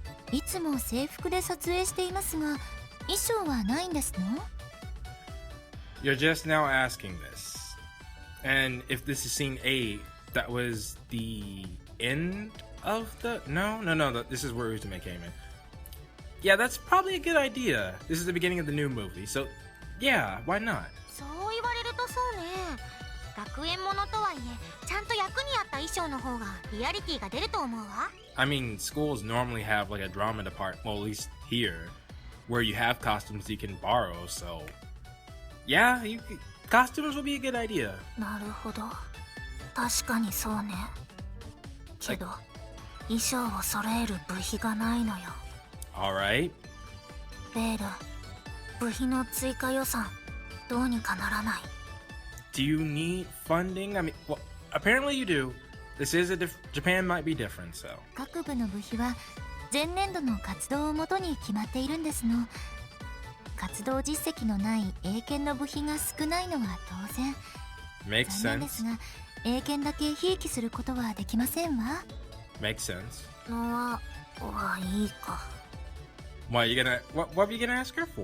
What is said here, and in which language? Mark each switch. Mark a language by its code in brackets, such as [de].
[ja] いつも制服で撮影していますが、衣装はないんですの？ [en] You're just now asking this. And if this is scene 8, that was the end of the... No, this is where Uzume came in. Yeah, that's probably a good idea. This is the beginning of the new movie, so yeah, why not? [ja] そう言われるとそうね。学園ものとはいえ、ちゃんと役に合った衣装の方がリアリティが出ると思うわ。 [en] I mean, schools normally have like a drama department, well, at least here, where you have costumes you can borrow, so yeah, costumes would be a good idea. [ja] なるほど。確かにそうね。けど、衣装を揃える部費がないのよ。 [en] Alright. [ja] ベール、部費の追加予算、どうにかならない。 [en] Do you need funding? I mean, well, apparently you do. This is Japan might be different, so. [ja] 各部の部費は前年度の活動をもとに決まっているんですの。活動実績のない英検の部費が少ないのは当然。 [en] Makes [ja] 残念ですが、英検だけひいきすることはできませんわ。 [en] Makes sense. [ja] のはいいか。 [en] What were you gonna ask her for?